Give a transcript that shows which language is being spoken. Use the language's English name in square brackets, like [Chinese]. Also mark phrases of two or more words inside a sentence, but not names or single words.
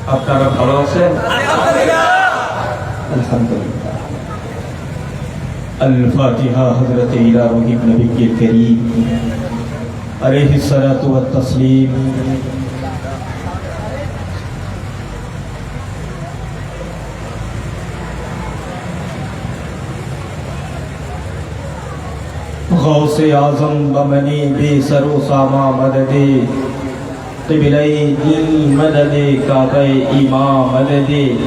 [Bangla] আপনারা ভালো আছেন? আলহামদুলিল্লাহ। আল-ফাতিহা হযরত ইলাহি নবী করিম [Arabic] عليه الصلاة والتسليم. [Persian] غوث اعظم بمنی بے سرو ساما مددے قبلہ دل مددے کعبہ امام مددے